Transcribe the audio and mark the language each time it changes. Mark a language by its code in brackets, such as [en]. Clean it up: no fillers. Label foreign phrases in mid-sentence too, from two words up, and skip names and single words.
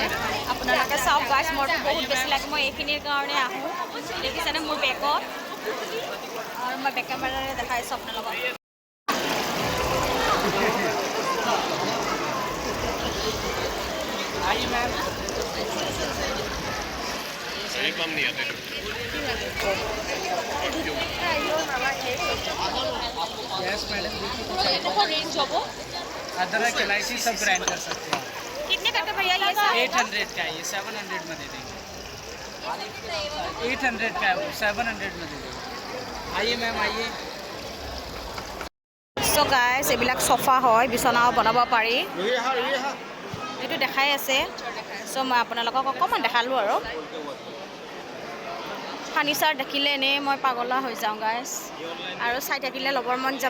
[as] আপোনালোকে চাওক গাইজ, মোৰতো বহুত বেছি লাগে। মই এইখিনিৰ কাৰণে আহোঁ। দেখিছেনে মোৰ বেগত, আৰু মই [en] back cameraৰে [as] দেখাইছোঁ আপোনালোকক। [en] yes madam, [hi] रेंज होगा अदरक इलायची सब ग्राइंड कर सकते हैं। कितने का भैया ये सब? 800 का है ये, 700 में दे देंगे। 800 का है वो, 700 में दे देंगे। आइए मैम आइए। [as] চ' গাইজ, এইবিলাক চফা হয়, বিচনাও বনাব পাৰি। এইটো দেখাই আছে, চ' মই আপোনালোকক অকণমান দেখালোঁ আৰু। ফাৰ্নিচাৰ দেখিলে এনেই মই পাগলা হৈ যাওঁ গাইজ, আৰু চাই থাকিলে ল'বৰ মন যাব।